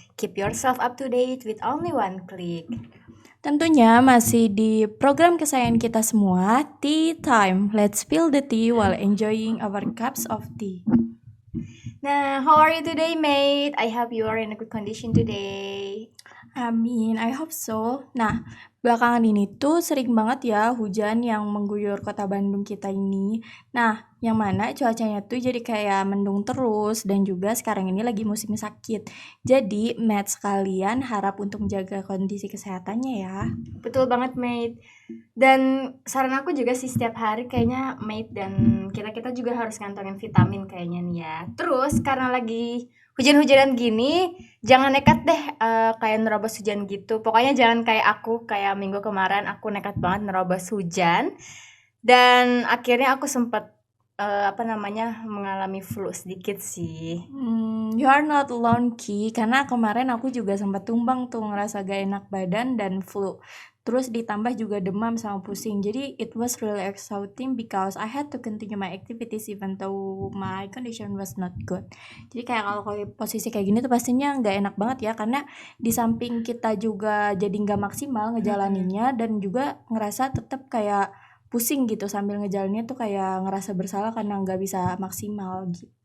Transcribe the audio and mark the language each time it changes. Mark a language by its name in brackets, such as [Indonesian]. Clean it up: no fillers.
[English] Keep yourself up to date with only one click. [Indonesian] Tentunya masih di program kesayangan kita semua, Tea Time. [English] Let's spill the tea while enjoying our cups of tea. Nah, how are you today, mate? I hope you are in a good condition today. Amin, I hope so. [Indonesian] Nah, belakangan ini tuh sering banget ya hujan yang mengguyur kota Bandung kita ini. Nah, yang mana cuacanya tuh jadi kayak mendung terus dan juga sekarang ini lagi musim sakit. Jadi, mates sekalian harap untuk menjaga kondisi kesehatannya ya. Betul banget, mate. Dan saran aku juga sih setiap hari kayaknya mate dan kita juga harus ngantongin vitamin kayaknya nih ya. Terus karena lagi hujan-hujanan gini, jangan nekat deh kayak nerobos hujan gitu. Pokoknya jangan kayak aku, kayak minggu kemarin aku nekat banget nerobos hujan. Dan akhirnya aku sempat mengalami flu sedikit sih. [English] You are not alone, Ki. [Indonesian] Karena kemarin aku juga sempat tumbang tuh ngerasa gak enak badan dan flu. Terus ditambah juga demam sama pusing. Jadi [English] it was really exhausting because I had to continue my activities even though my condition was not good. [Indonesian] Jadi kayak kalau posisi kayak gini tuh pastinya gak enak banget ya. Karena di samping kita juga jadi gak maksimal ngejalaninnya dan juga ngerasa tetap kayak pusing gitu sambil ngejalaninnya tuh kayak ngerasa bersalah karena gak bisa maksimal gitu.